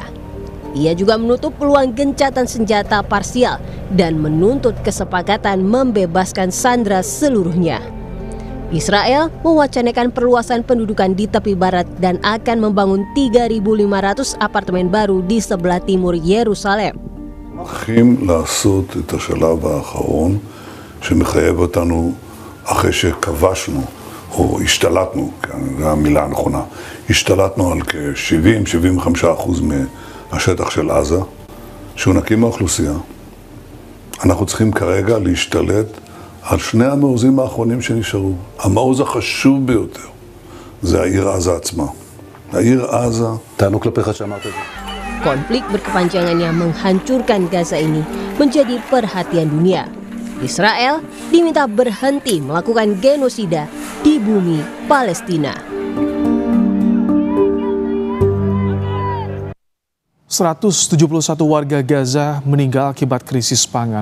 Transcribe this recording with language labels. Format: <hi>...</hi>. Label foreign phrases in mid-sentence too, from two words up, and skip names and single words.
<id>Ia juga menutup peluang gencatan senjata parsial dan menuntut kesepakatan membebaskan sandera seluruhnya. Israel mewacanakan perluasan pendudukan di tepi barat dan akan membangun 3.500 apartemen baru di sebelah timur Yerusalem.</id> <he>הולכים לעשות את השלב האחרון שמחייב אותנו אחרי שכבשנו או השתלטנו, זו המילה הנכונה, השתלטנו על כ-70-75% מהשטח של עזה, שנקים מהאוכלוסייה. אנחנו צריכים כרגע להשתלט על שני המעוזים האחרונים שנשארו. המעוז החשוב ביותר זה העיר עזה עצמה. העיר עזה... טענו כלפיך שאמרת את זה.</he> <id>Konflik berkepanjangan yang menghancurkan Gaza ini menjadi perhatian dunia. Israel diminta berhenti melakukan genosida di bumi Palestina. 171 warga Gaza meninggal akibat krisis pangan.</id>